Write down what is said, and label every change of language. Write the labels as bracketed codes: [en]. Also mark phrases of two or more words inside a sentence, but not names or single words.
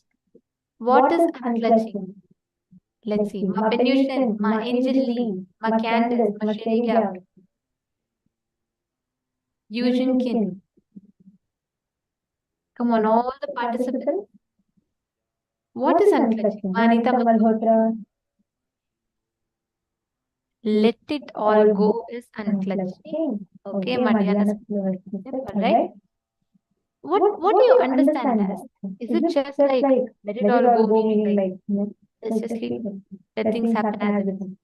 [en] What is unclutching? Let's see. Ma Penution, Ma Angel Lee, Ma Candace, Ma Sherry Gap, Eugene Kin. Come on, all the participants. What is unclutching? Ma Anita Malhotra. Let it all go is unclutching. Okay, Madhyana. Right? What do you understand as? Is it just like let it all go, meaning like let's just leave, let things happen as it is?